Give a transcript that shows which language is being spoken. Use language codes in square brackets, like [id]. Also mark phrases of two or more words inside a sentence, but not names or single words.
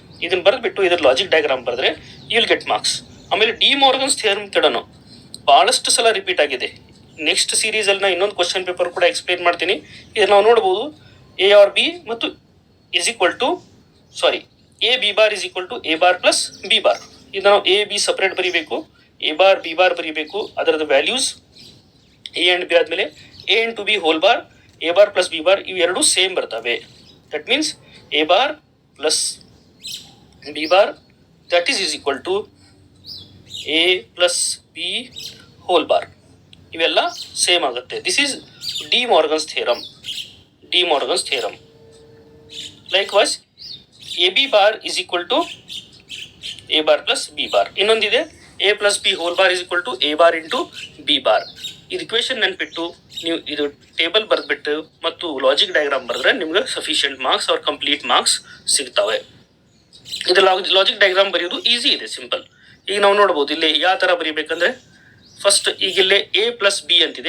[kn] ಇದನ್ನ ಬರೆದ್ಬಿಟ್ಟು ಇದ್ರ [en] logic diagram [kn] ಬರೆದ್ರೆ [en] you will get marks. [kn] ಆಮೇಲೆ ಡಿ ಮಾರ್ಗನ್ಸ್ ಥಿಯರಮ್ ಕೂಡ ಬಹಳಷ್ಟು ಸಲ ರಿಪೀಟ್ ಆಗಿದೆ. [en] next series [kn] ಅಲ್ಲಿ ಇನ್ನೊಂದು [en] question paper [kn] ಕೂಡ ಎಕ್ಸ್ಪ್ಲೇನ್ ಮಾಡ್ತೀನಿ. ಇದನ್ನ ನಾವು ನೋಡಬಹುದು, [en] A or B [kn] ಮತ್ತು [en] A B bar = A bar + B bar. [kn] ಇದು ನಾವು A B ಸಪರೇಟ್ ಬರೀಬೇಕು, [en] A bar B bar [kn] ಬರೀಬೇಕು. ಅದರದ ವ್ಯಾಲ್ಯೂಸ್ [en] A and B [kn] ಆದ್ಮೇಲೆ [en] A into B whole bar, A bar + B bar [kn] ಇವು ಎರಡು ಸೇಮ್ ಬರ್ತವೆ. [en] that means A bar + B bar that is = A + B whole bar. [kn] ಇವೆಲ್ಲ ಸೇಮ್ ಆಗುತ್ತೆ. [en] this is De Morgan's theorem. likewise AB bar = A bar + B bar. ಇನ್ನೊಂದಿದೆ A + B whole bar = A bar into B bar. [kn] ಇದು ಇಕ್ವೇಶನ್ ನೆನ್ಪಿಟ್ಟು ನೀವು ಇದು ಟೇಬಲ್ ಬರೆದ್ಬಿಟ್ಟು ಮತ್ತು [en] logic diagram [kn] ಬರೆದ್ರೆ ನಿಮ್ಗೆ [en] sufficient marks or complete marks [kn] ಸಿಗ್ತವೆ. ಇದು [en] logic diagram [kn] ಬರೆಯೋದು ಈಸಿ ಇದೆ, ಸಿಂಪಲ್. ಈಗ ನಾವು ನೋಡಬಹುದು ಇಲ್ಲಿ ಯಾವ ತರ ಬರೀಬೇಕಂದ್ರೆ, ಫಸ್ಟ್ ಈಗ ಇಲ್ಲಿ A + B ಅಂತಿದೆ.